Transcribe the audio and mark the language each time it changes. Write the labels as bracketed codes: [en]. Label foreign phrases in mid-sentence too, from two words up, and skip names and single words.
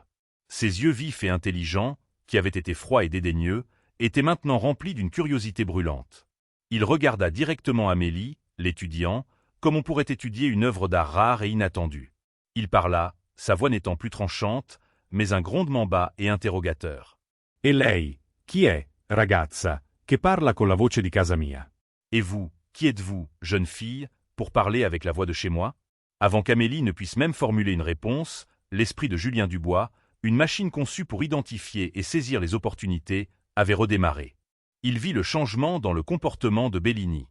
[fr] Ses yeux vifs et intelligents, qui avaient été froids et dédaigneux, étaient maintenant remplis d'une curiosité brûlante. Il regarda directement Amélie, l'étudiant, comme on pourrait étudier une œuvre d'art rare et inattendue. Il parla, sa voix n'étant plus tranchante, mais un grondement bas et interrogateur. [it] « E lei, chi è, ragazza, che parla con la voce di casa mia? » [fr] « Et vous, qui êtes-vous, jeune fille, pour parler avec la voix de chez moi? Avant qu'Amélie ne puisse même formuler une réponse, l'esprit de Julien Dubois, une machine conçue pour identifier et saisir les opportunités, avait redémarré. Il vit le changement dans le comportement de Bellini.